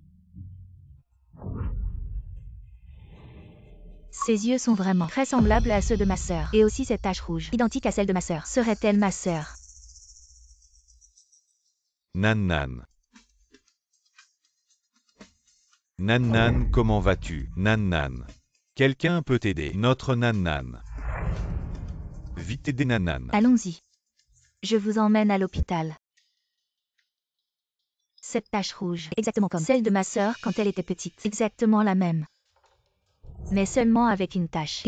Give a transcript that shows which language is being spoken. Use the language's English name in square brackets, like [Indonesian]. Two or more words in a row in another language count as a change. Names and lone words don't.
[French] Ses yeux sont vraiment très semblables à ceux de ma sœur. Et aussi cette tache rouge, identique à celle de ma sœur. Serait-elle ma sœur? Nan Nan. Nan Nan, comment vas-tu? Nan Nan. Quelqu'un peut t'aider. Notre Nan Nan. Vite aider Nan-Nan. Allons-y. Je vous emmène à l'hôpital. Cette tache rouge, exactement comme celle de ma sœur quand elle était petite. Exactement la même. Mais seulement avec une tache.